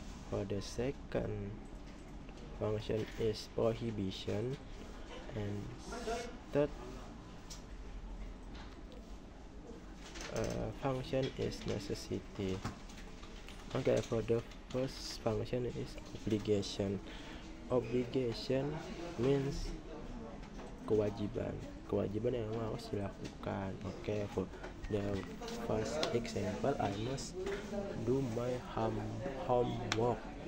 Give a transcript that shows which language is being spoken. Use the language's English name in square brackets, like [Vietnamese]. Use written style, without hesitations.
[English] For the second function is prohibition, and third function is necessity. Okay, for the first function is obligation. Obligation means [Indonesian] kewajiban yang harus dilakukan. [English] Okay, for the first example, I must do my homework.